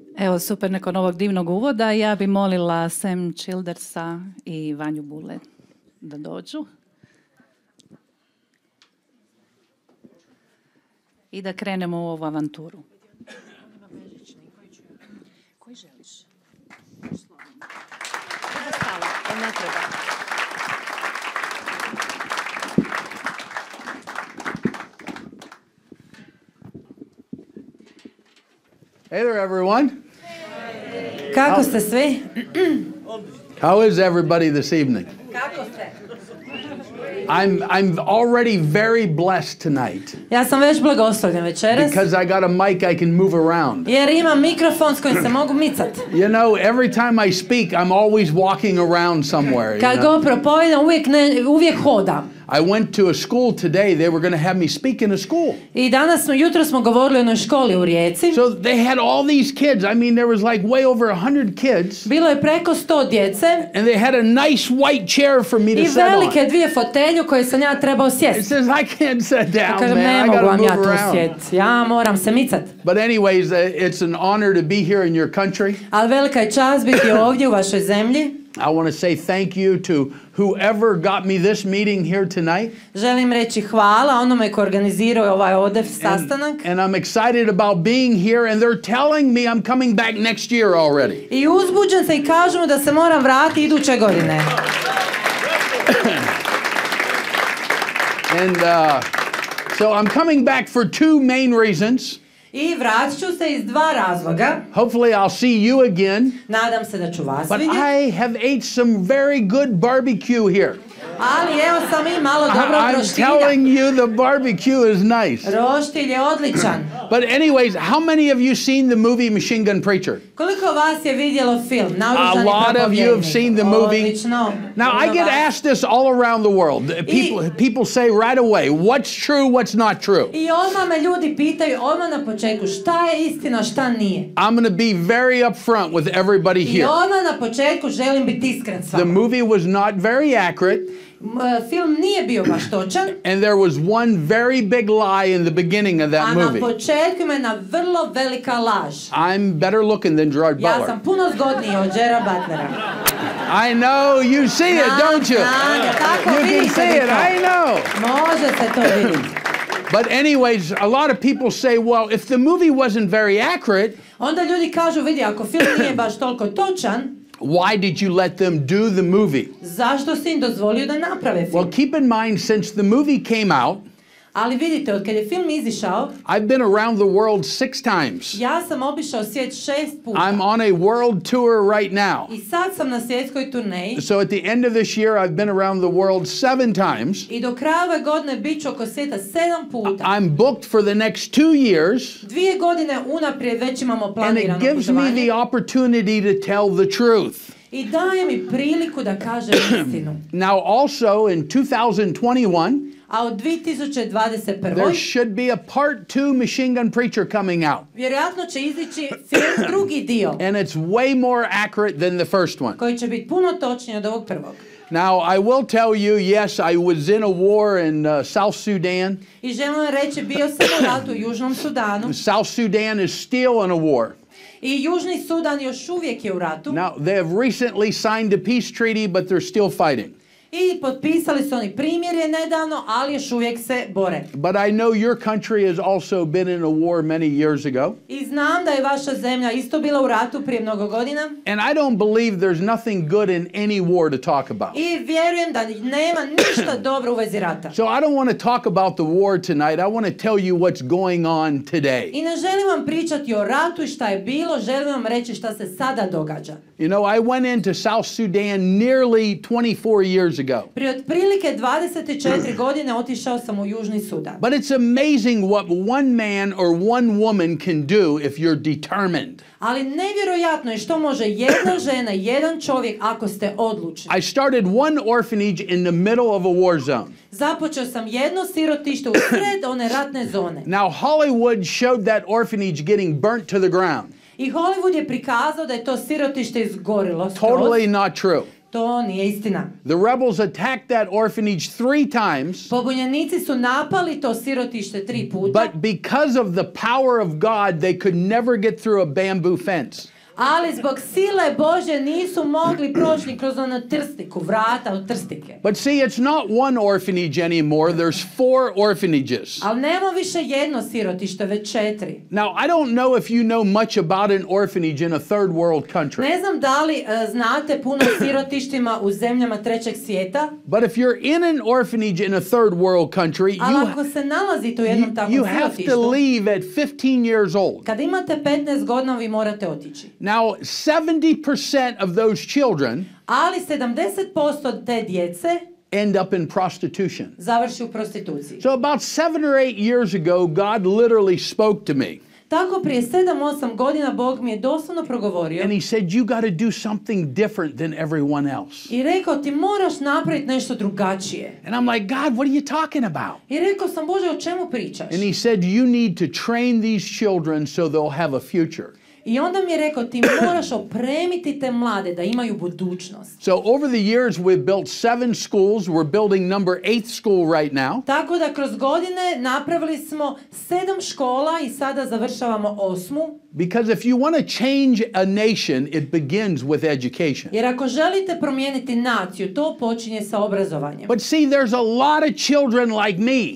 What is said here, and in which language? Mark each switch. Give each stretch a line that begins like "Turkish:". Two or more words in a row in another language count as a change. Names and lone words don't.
Croatian: Evo, super, nakon ovog divnog uvoda ja bi molila Sam Childersa i Vanju Bule da dođu. I da krenemo u ovu avanturu. Koji želiš? Ne treba.
English: Hey there, everyone.
Croatian: Kako ste svi?
English: How is everybody this evening?
Croatian: Kako ste?
English: I'm already very blessed tonight
Croatian: Ja sam već blagoslovljen večeras.
English: because I got a mic I can move around.
Croatian: Jer imam mikrofon s kojim se mogu micat.
English: You know, every time I speak, I'm always walking around somewhere. You
Croatian: Kad
English: know?
Croatian: go propovedam, uvijek hodam.
English: I went to a school today. They were going to have me speak in a school.
Croatian: I jutro smo govorili o jednoj školi u Rijeci.
English: So they had all these kids. I mean, there was like way over 100 kids.
Croatian: Bilo je preko 100 djece.
English: And they had a nice white chair for me to sit on.
Croatian: I velike dvije fotelju koje sam ja trebao sjesti.
English: It says, I can't sit down,
Croatian: Kažem,
English: man.
Croatian: ne
English: I
Croatian: mogu
English: got to
Croatian: vam
English: move
Croatian: ja tu
English: around.
Croatian: sjeti. Ja moram se micat.
English: But anyways, it's an honor to be here in your country.
Croatian: Ali velika je čast biti ovdje u vašoj zemlji.
English: I want to say thank you to whoever got me this meeting here tonight.
Croatian: Želim reći hvala onome ko organizirao ovaj ovdje sastanak.
English: And I'm excited about being here, and they're telling me I'm coming back next year already.
Croatian: I uzbuđen se i kažu mu da se moram vratiti iduće godine.
English: And so I'm coming back for two main reasons.
Croatian: I vratit ću se iz dva razloga.
English: Hopefully I'll see you again.
Croatian: Nadam se da ću vas
English: But
Croatian: vidjeti.
English: I have ate some very good barbecue here.
Croatian: Ali evo sam i malo dobro
English: I'm
Croatian: roštilja.
English: telling you, the barbecue is nice.
Croatian: Roštilj je odličan.
English: But anyways, how many of you seen the movie Machine Gun Preacher?
Croatian: Koliko vas je vidjelo film? Naoružani
English: A lot of you have seen the movie.
Croatian: Odlično.
English: Now, I get asked this all around the world. People say right away, what's true, what's not true.
Croatian: I odmah me ljudi pitaju, odmah na početku, šta je istina, šta nije.
English: I'm going to be very upfront with everybody
Croatian: I
English: here.
Croatian: odmah na početku želim biti iskren s
English: The
Croatian: vama.
English: movie was not very accurate.
Croatian: Film nije bio baš točan.
English: And there was one very big lie in the beginning of that
Croatian: A na
English: movie.
Croatian: početku ima jedna vrlo velika laž.
English: I'm better looking than Gerard
Croatian: Ja
English: Butler.
Croatian: sam puno zgodniji od Gerarda Butlera.
English: I know, you see it, don't you?
Croatian: Tako
English: You can
Croatian: vidite
English: see
Croatian: vi
English: it,
Croatian: to.
English: I know.
Croatian: Može se to vidjeti.
English: But anyways, a lot of people say, well, if the movie wasn't very accurate,
Croatian: Onda ljudi kažu, vidi, ako film nije baš toliko točan,
English: why did you let them do the movie?
Croatian: zašto si im dozvolio da naprave film?
English: Well, keep in mind, since the movie came out,
Croatian: Ali vidite, od kad je film izišao,
English: I've been around the world 6 times.
Croatian: ja sam obišao svijet 6 puta.
English: I'm on a world tour right now.
Croatian: I sad sam na svjetskoj turneji.
English: So at the end of this year, I've been around the world 7 times.
Croatian: I do kraja ove godine bit ću oko svijeta 7 puta.
English: I'm booked for the next 2 years.
Croatian: 2 godine unaprijed već imamo
English: And it
Croatian: planirano
English: gives me
Croatian: putovanje.
English: the opportunity to tell the truth.
Croatian: I daje mi priliku da kažem istinu.
English: Now also in 2021,
Croatian: A od 2021.
English: there should be a part 2 Machine Gun Preacher coming out.
Croatian: Vjerojatno će izići film drugi dio.
English: And it's way more accurate than the first one.
Croatian: Koji će biti puno točniji od ovog prvog.
English: Now, I will tell you, yes, I was in a war in South Sudan.
Croatian: I želim vam reći, bio sam u ratu u Južnom Sudanu.
English: South Sudan is still in a war.
Croatian: I Južni Sudan još uvijek je u ratu.
English: Now, they have recently signed a peace treaty, but they're still fighting.
Croatian: I potpisali su oni primjerje nedavno, ali još uvijek se bore.
English: But I know your country has also been in a war many years ago.
Croatian: I znam da je vaša zemlja isto bila u ratu prije mnogo godina.
English: And I don't believe there's nothing good in any war to talk about.
Croatian: I vjerujem da nema ništa dobro u vezi rata.
English: So I don't want to talk about the war tonight. I want to tell you what's going on today.
Croatian: I ne želim vam pričati o ratu i šta je bilo, želim vam reći šta se sada događa.
English: You know, I went into South Sudan nearly 24 years ago.
Croatian: Prije otprilike 24 godine otišao sam u Južni Sudan.
English: But it's amazing what one man or one woman can do if you're determined.
Croatian: Ali nevjerojatno je što može jedna žena, jedan čovjek ako ste odlučni.
English: I started one orphanage in the middle of a war zone.
Croatian: Započeo sam jedno sirotište u sred one ratne zone.
English: Now Hollywood showed that orphanage getting burnt to the ground.
Croatian: I Hollywood je prikazao da je to sirotište izgorilo skroz.
English: Totally not true.
Croatian: To nije istina.
English: The rebels attacked that orphanage 3 times.
Croatian: Pobunjenici su napali to sirotište 3 puta.
English: But because of the power of God, they could never get through a bamboo fence.
Croatian: Ali zbog sile Božje nisu mogli proći kroz onu trstiku, vrata od trstike.
English: But see, it's not one orphanage anymore. There's 4 orphanages.
Croatian: Ali nema više jedno sirotište, već 4.
English: Now, I don't know if you know much about an orphanage in a third world country.
Croatian: Ne znam da li znate puno o sirotištima u zemljama trećeg svijeta.
English: But if you're in an orphanage in a third world country,
Croatian: Ali ako se nalazite u jednom takvom
English: you have to
Croatian: sirotištu,
English: leave at 15 years old.
Croatian: kad imate 15 godina vi morate otići.
English: Now, 70% of those children
Croatian: Ali 70% te djece
English: end up in prostitution.
Croatian: završi u prostituciji.
English: So about 7 or 8 years ago, God literally spoke to me.
Croatian: Tako prije 7-8 godina Bog mi je doslovno progovorio
English: And he said, you got to do something different than everyone else.
Croatian: i rekao ti moraš napraviti nešto drugačije.
English: And I'm like, God, what are you talking about?
Croatian: I rekao sam, Bože, o čemu pričaš?
English: And he said, you need to train these children so they'll have a future.
Croatian: I onda mi je rekao, ti moraš opremiti te mlade da imaju budućnost.
English: So over the years, we've built 7 schools. We're building number 8th school right now.
Croatian: Tako da kroz godine napravili smo 7 škola i sada završavamo 8.
English: Because if you want to change a nation, it begins with education.
Croatian: Jer ako želite promijeniti naciju, to počinje sa obrazovanjem.
English: But see, there's a lot of children like me.